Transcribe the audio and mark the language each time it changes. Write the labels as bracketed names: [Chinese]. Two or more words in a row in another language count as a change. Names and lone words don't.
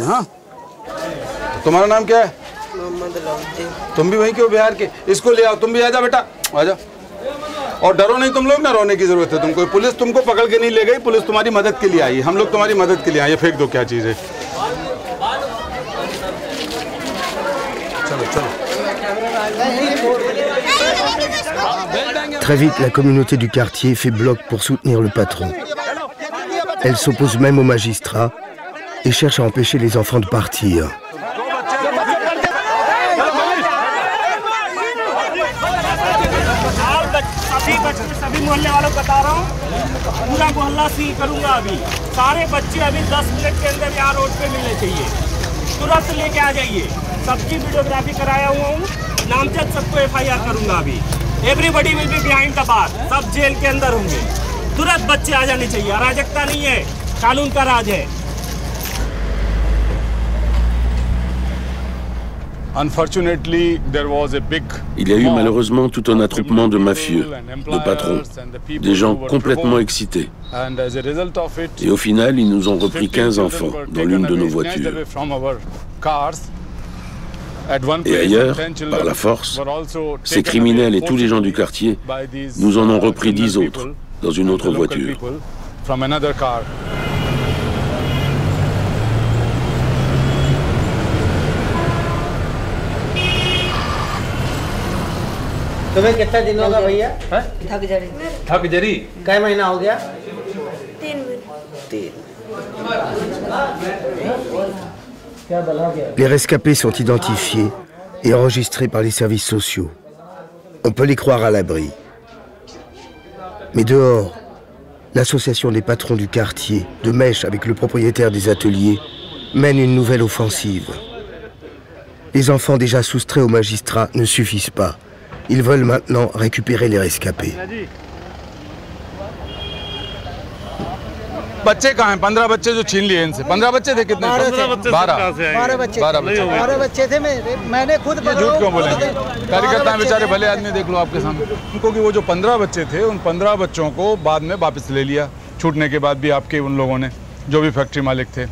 [Hindi] हाँ, तुम्हारा नाम क्या है? तुम भी वहीं के हो, बिहार के? इसको ले आओ, तुम भी आजा बेटा, आजा। और डरो नहीं तुम लोग, ना रोने की जरूरत है तुमको। पुलिस तुमको पकड़ के नहीं ले गई, पुलिस तुम्हारी मदद के लिए आई। हम लोग तुम्हारी मदद के लिए आए। फेंक दो, क्या चीज है। चलो चलो। [French] Très vite, la communauté du quartier fait bloc pour soutenir le patron. Elle s'oppose même aux magistrats et cherche à empêcher les enfants de partir. [Hindi] सभी मोहल्ले वालों को बता रहा हूँ, पूरा मोहल्ला सील करूंगा अभी। सारे बच्चे अभी 10 मिनट के अंदर यहाँ रोड पे मिलने चाहिए, तुरंत लेके आ जाइए। सबकी वीडियोग्राफी कराया हुआ हूँ, नामजद सबको FIR करूंगा अभी। [English] everybody will be behind the bar, [Hindi] सब जेल के अंदर होंगे। तुरंत बच्चे आ जाने चाहिए। अराजकता नहीं है, कानून का राज है। [French] Il y a eu malheureusement tout un attroupement de mafieux, de patrons, des gens complètement excités. Et au final, ils nous ont repris 15 enfants dans l'une de nos voitures. Et ailleurs, par la force, ces criminels et tous les gens du quartier nous en ont repris 10 autres dans une autre voiture. [Hindi] तुम्हें कितना दिन होगा भैया? थक जरी कई महीना हो गया? 3 [French] Les rescapés sont identifiés et enregistrés par les services sociaux. On peut les croire à l'abri. Mais dehors, l'association des patrons du quartier, de mèche avec le propriétaire des ateliers, mène une nouvelle offensive. Les enfants déjà soustraits aux magistrats ne suffisent pas. Ils veulent maintenant récupérer les rescapés. [Hindi] बच्चे कहाँ हैं? 15 बच्चे जो छीन लिए इनसे। 15 बच्चे थे कितने? 12 बच्चे थे। मैंने खुद झूठ क्यों बोलेंगे? कार्यकर्ता बेचारे भले आदमी, देख लो आपके सामने। उनको कि वो जो 15 बच्चे थे, उन 15 बच्चों को बाद में वापस ले लिया, छूटने के बाद भी आपके उन लोगों ने, जो भी फैक्ट्री मालिक थे।